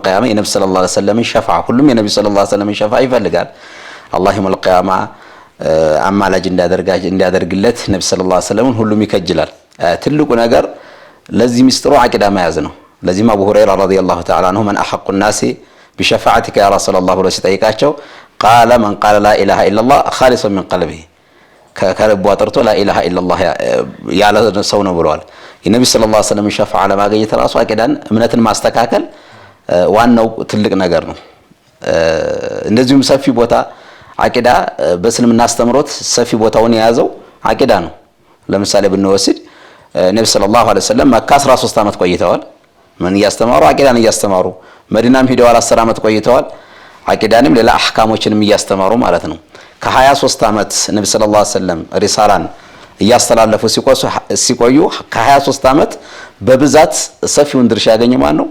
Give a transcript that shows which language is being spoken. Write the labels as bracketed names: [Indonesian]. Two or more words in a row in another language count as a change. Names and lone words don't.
[Amharic] ቂያማ የነብዩ [Arabic] صلى الله عليه وسلم [Amharic] ሸፋዓ ሁሉም የነብዩ [Arabic] صلى الله عليه وسلم [Amharic] ሸፋዓ ይፈልጋል። አላህ [Arabic] يوم القيامة [Amharic] አማላጅ እንዲያደርግለት ነብዩ ሰለላሁ [Arabic] عليه وسلم [Amharic] ሁሉም ይከጅላል። ትልቁ ነገር ለዚህ ምስጢሩ አቂዳ መያዝ ነው። ለዚህም አቡ ሁረይራ [Arabic] رضي الله تعالى عنه من أحق الناس بشفاعتك يا رسول الله [Amharic] ብሎ ሲጠይቃቸው [Arabic] قال من قال لا اله الا الله خالصا من قلبه [Amharic] ከልቡ አጥርቶ [Arabic] لا اله الا الله [Amharic] ያለ ሰው ነው ብለዋል። የነብዩ [Arabic] صلى الله عليه وسلم [Amharic] ሸፋዓ ለማግኘት ራሱ አቂዳን እምነትን ማስተካከል ዋናው ትልቅ ነገር ነው። እንደዚሁም ሰፊ ቦታ አቂዳ በእስልምና አስተምሮት ሰፊ ቦታውን የያዘው አቂዳ ነው። ለምሳሌ ብንወስድ ነብዩ [Arabic] صلى الله عليه وسلم [Amharic] መካ 13 አመት ቆይተዋል። ምን እያስተማሩ አቂዳን እያስተማሩ መዲናም ሄደዋል 10 አመት ቆይተዋል። አቂዳንም ሌላ አህካሞችንም እያስተማሩ ማለት ነው። ከ23 አመት ነብዩ [Arabic] صلى الله عليه وسلم [Amharic] ሪሳላን እያስተላለፉ ሲቆዩ ከ23 አመት በብዛት ሰፊውን ድርሻ ያገኘ ማን ነው?